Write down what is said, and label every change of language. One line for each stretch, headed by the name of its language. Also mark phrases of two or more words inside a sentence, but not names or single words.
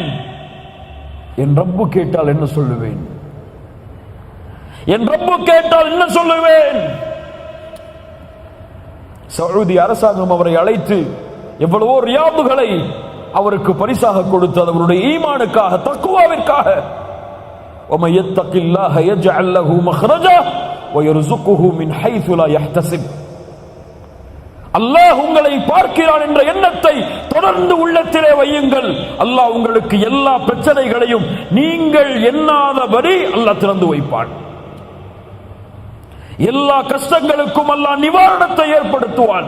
Tamil: என் ரப்பு கேட்டால் என்ன சொல்லுவேன்? என் ரப்பு கேட்டால் என்ன சொல்லுவேன்? சவுதி அரசாங்கம் அவரை அழைத்து எவ்வளவோ ரியாதுகளை அவருக்கு பரிசாக கொடுத்தது, அவருடைய ஈமானுக்காக, தக்வாவிற்காக.
Arabic: وَمَن يَتَّقِ اللَّهَ يَجْعَل لَّهُ مَخْرَجًا وَيَرْزُقْهُ مِنْ حَيْثُ لَا يَحْتَسِبُ.
Tamil: அல்லாஹ் உங்களை பார்க்கிறான் என்ற எண்ணத்தை தொடர்ந்து உள்ளத்திலே வையுங்கள். அல்லாஹ் உங்களுக்கு எல்லா பிரச்சனைகளையும் நீங்கள் எண்ணாதபடி அல்லாஹ் திறந்து வைப்பான். எல்லா கஷ்டங்களுக்கும் அல்லாஹ் நிவாரணத்தை ஏற்படுத்துவான்.